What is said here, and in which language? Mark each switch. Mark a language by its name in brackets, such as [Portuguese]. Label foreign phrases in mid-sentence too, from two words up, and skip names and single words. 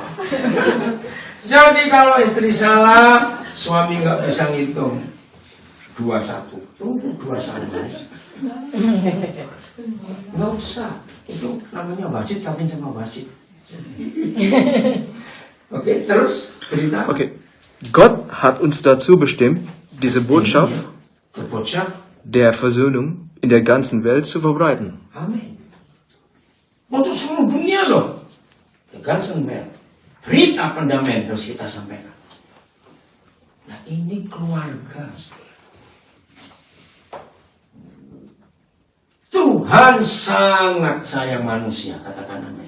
[Indonesian] Jadi kalau istri salah, suami nggak bisa ngitung 21. Tunggu 21. Nggak usah. Itu namanya wasit, kawin sama wasit. Oke, terus berita. Okay. [German] Gott hat uns dazu bestimmt, diese Botschaft der Versöhnung in der ganzen Welt zu verbreiten. Amin. [Indonesian] Untuk seluruh dunia loh. [German] The ganzen Welt. [Indonesian] Berita pendamaian harus kita sampaikan. Nah ini keluarga. Tuhan sangat sayang manusia, katakan amin.